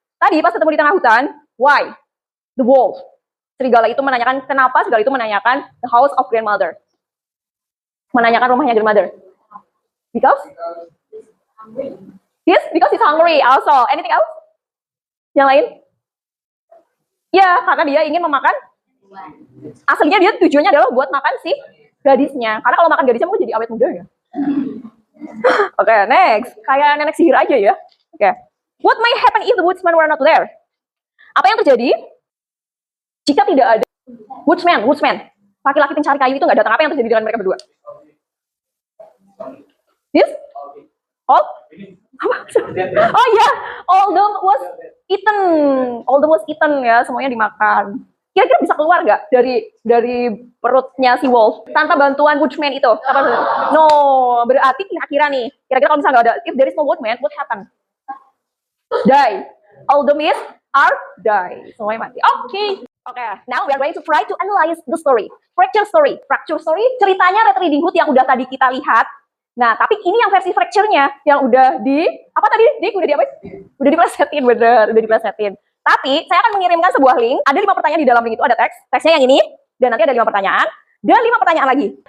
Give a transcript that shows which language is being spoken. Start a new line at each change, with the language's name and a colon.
Indonesian: Tadi pas ketemu di tengah hutan,
English: why? The wolf.
Indonesian: Serigala itu menanyakan, kenapa serigala itu menanyakan
English: the house of grandmother?
Indonesian: Menanyakan rumahnya grandmother.
English: Because? Yes, because he's hungry also. Anything else?
Indonesian: Yang lain? Ya, karena dia ingin memakan. Aslinya dia tujuannya adalah buat makan si gadisnya. Karena kalau makan gadisnya mungkin jadi awet muda ya. Oke, next. Kayak nenek sihir aja ya. Oke.
English: What may happen if the woodsman were not there?
Indonesian: Apa yang terjadi jika tidak ada woodsman? Laki-laki pencari kayu itu nggak datang. Apa yang terjadi dengan mereka berdua?
English: Yes? All? Apa? Oh iya, all them was eaten. All them was eaten ya,
Indonesian: semuanya dimakan. Kira-kira bisa keluar nggak dari perutnya si wolf tanpa bantuan woodsman itu? Apa? No, berarti kira-kira nih. Kira-kira kalau misalnya nggak ada,
English: if there is no woodsman, what happen? Die.
Indonesian: All them are die. Semuanya mati. Oke.
English: Now we are going to try to analyze the story.
Indonesian: Fracture story, ceritanya Red Riding Hood yang udah tadi kita lihat. Nah, tapi ini yang versi fracture-nya yang udah apa tadi? Udah Udah diplesetin, bener, udah diplesetin. Tapi saya akan mengirimkan sebuah link. Ada 5 pertanyaan di dalam link itu, ada teksnya yang ini, dan nanti ada 5 pertanyaan, dan 5 pertanyaan lagi.